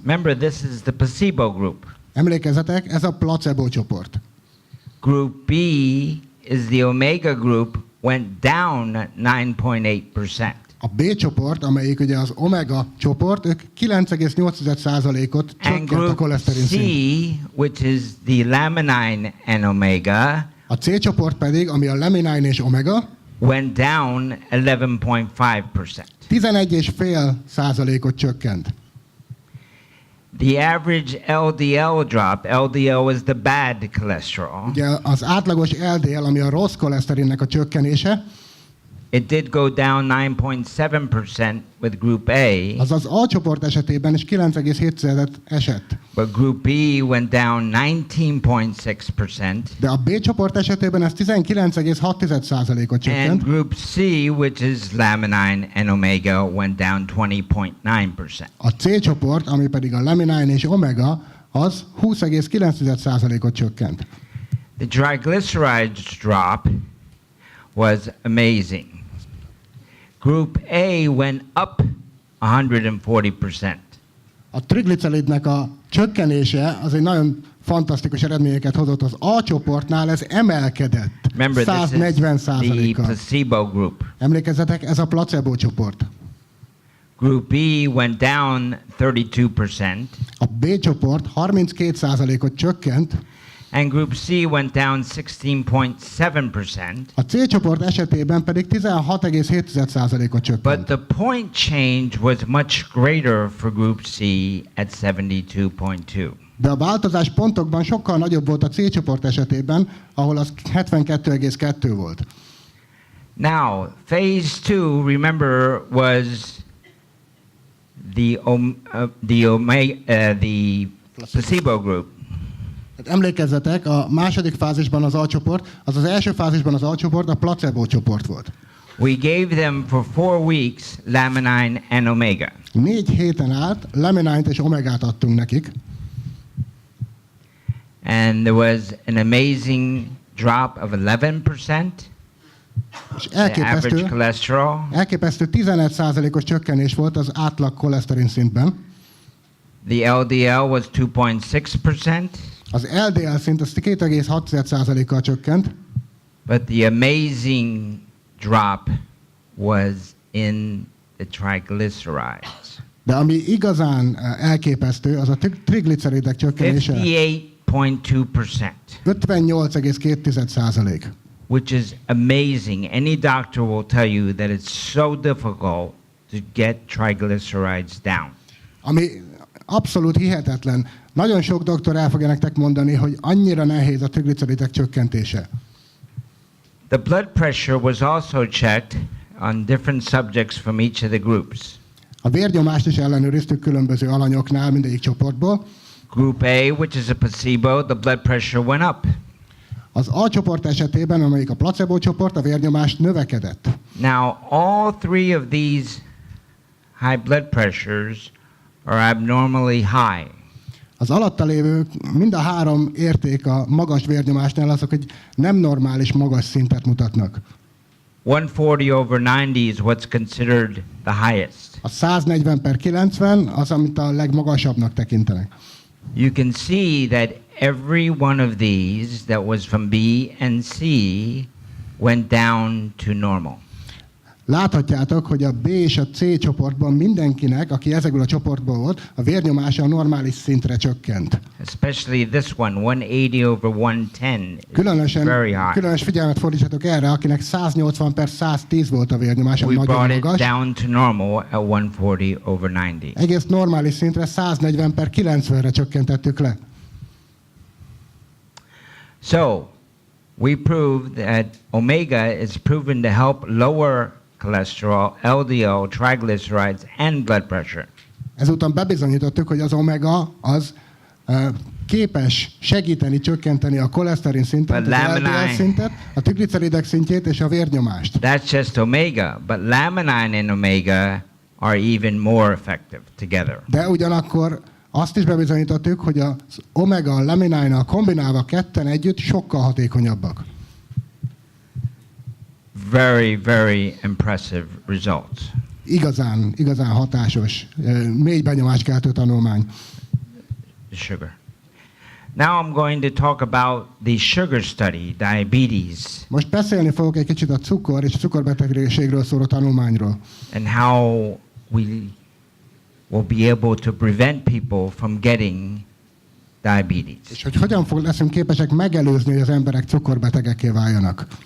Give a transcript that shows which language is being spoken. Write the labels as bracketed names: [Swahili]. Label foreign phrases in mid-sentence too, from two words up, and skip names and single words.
[English] Remember, this is the placebo group. [Hungarian] Emlékezzetek, ez a placebo csoport. [English] Group B is the omega group, went down 9.8%. [Hungarian] A B csoport, amelyik ugye az omega csoport, ők 9,8%-ot [English] And [Hungarian] csökkent a [English] group [Hungarian] koleszterin [English] C, [Hungarian] szint. [English] which is the laminine and omega, [Hungarian] A C csoport pedig, ami a laminine és omega, [English] went down 11.5%. [Hungarian] 11,5%-ot csökkent. [English] The average LDL drop, LDL is the bad cholesterol, [Hungarian] Ugye az átlagos LDL, ami a rossz koleszterinnek a csökkenése, [English] it did go down 9.7% with group A, [Hungarian] az az A csoport esetében is 9,7 esett. [English] but group B went down 19.6%. [Hungarian] De a B csoport esetében ez 19,6%-ot [English] And [Hungarian] csökkent. [English] group C, which is laminine and omega, went down 20.9%. [Hungarian] A C csoport, ami pedig a laminine és omega, az 20,9%-ot csökkent. [English] The triglycerides drop was amazing. Group A went up 140%. [Hungarian] A trigliceridnek a csökkenése az egy nagyon fantasztikus eredményeket hozott. Az A csoportnál ez emelkedett [English] Remember, this is the [Hungarian] 140%-kal. [English] placebo group. [Hungarian] Emlékezzetek, ez a placebo csoport. [English] Group B went down 32%, [Hungarian] A B csoport 32%-ot csökkent, [English] and group C went down 16.7%. [Hungarian] a C csoport esetében pedig 16,7%-ot [English] But [Hungarian] csökkent. [English] the point change was much greater for group C at 72.2. [Hungarian] De a változás pontokban sokkal nagyobb volt a C csoport esetében, ahol az 72,2 volt. [English] Now, phase 2, remember, was the placebo group. [Hungarian] Hát emlékezzetek, a második fázisban az A csoport, az első fázisban az A csoport a placebo csoport volt. [English] We gave them for 4 weeks laminine and omega. [Hungarian] 4 héten át laminine-t és omegát adtunk nekik, [English] And there was an amazing drop of 11%, [Hungarian] és [English] the average cholesterol. [Hungarian] elképesztő 11%-os csökkenés volt az átlag koleszterin szintben. [English] The LDL was 2.6%, [Hungarian] Az LDL szint az 2,6%-kal csökkent, [English] but the amazing drop was in the triglycerides. [Hungarian] de ami igazán elképesztő, az a trigliceridek csökkenése [English] 58.2%, [Hungarian] 58,2%. [English] which is amazing. Any doctor will tell you that it's so difficult to get triglycerides down. [Hungarian] Ami abszolút hihetetlen. Nagyon sok doktor el fogja nektek mondani, hogy annyira nehéz a trigliceridek csökkentése. [English] The blood pressure was also checked on different subjects from each of the groups. [Hungarian] A vérnyomást is ellenőriztük különböző alanyoknál, mindegyik csoportból. [English] Group A, which is a placebo, the blood pressure went up. [Hungarian] Az A csoport esetében, amelyik a placebo csoport, a vérnyomás növekedett. [English] Now, all 3 of these high blood pressures are abnormally high. [Hungarian] Az alatta lévő mind a 3 érték a magas vérnyomásnál azok egy nem normális magas szintet mutatnak. [English] 140/90 is what's considered the highest. [Hungarian] A 140/90 az, amit a legmagasabbnak tekintenek. [English] You can see that every one of these that was from B and C went down to normal. [Hungarian] Láthatjátok, hogy a B és a C csoportban mindenkinek, aki ezekből a csoportból volt, a vérnyomása a normális szintre csökkent. [English] Especially this one, 180/110, is very high. [Hungarian] Különös figyelmet fordítsatok erre, akinek 180/110 volt a vérnyomása, [English] We [Hungarian] nagyon [English] brought it [Hungarian] magas. [English] down to normal at 140/90. [Hungarian] Egész normális szintre 140/90-re csökkentettük le. [English] So, we proved that omega is proven to help lower cholesterol, LDL, triglycerides, and blood pressure. [Hungarian] Ezúton bebizonyítottuk, hogy az omega az képes segíteni, csökkenteni a koleszterin szintet, [English] But [Hungarian] az LDL szintet, a trigliceridek szintjét és a vérnyomást. [English] That's just omega, but laminin and omega are even more effective together. [Hungarian] De ugyanakkor azt is bebizonyítottuk, hogy az omega, a laminin kombinálva ketten együtt sokkal hatékonyabbak. [English] Very, very impressive results. [Hungarian] Igazán hatásos, mély benyomáskeltő tanulmány. [English] The sugar. Now I'm going to talk about the sugar study, diabetes, [Hungarian] Most beszélni fogok egy kicsit a cukor és a cukorbetegségről szóló tanulmányról. [English] and how we will be able to prevent people from getting diabetes. [Hungarian] És hogy hogyan leszünk képesek megelőzni, hogy az emberek cukorbetegekké váljanak.